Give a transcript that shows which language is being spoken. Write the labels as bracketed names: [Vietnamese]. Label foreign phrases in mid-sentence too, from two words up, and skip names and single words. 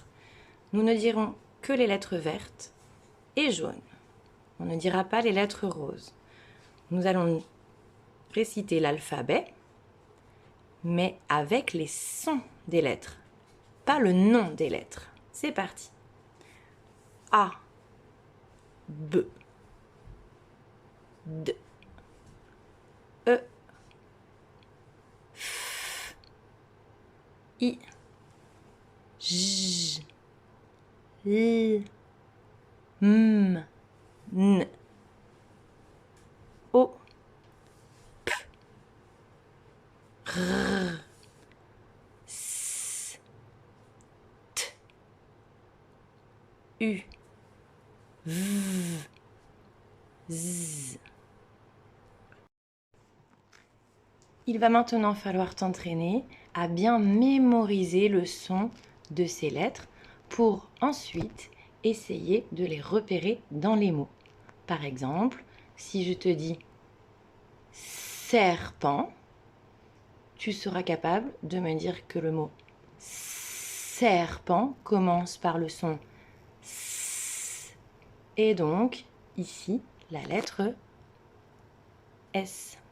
[French] Nous ne dirons que les lettres vertes et jaunes. On ne dira pas les lettres roses. Nous allons réciter l'alphabet, mais avec les sons des lettres, pas le nom des lettres. C'est parti. A, B, D, E, F, I, J, L, M, N, O, P, R, S, T, U, V, Z. Il va maintenant falloir t'entraîner à bien mémoriser le son de ces lettres pour ensuite essayer de les repérer dans les mots. Par exemple, si je te dis serpent, tu seras capable de me dire que le mot serpent commence par le son S et donc ici la lettre S.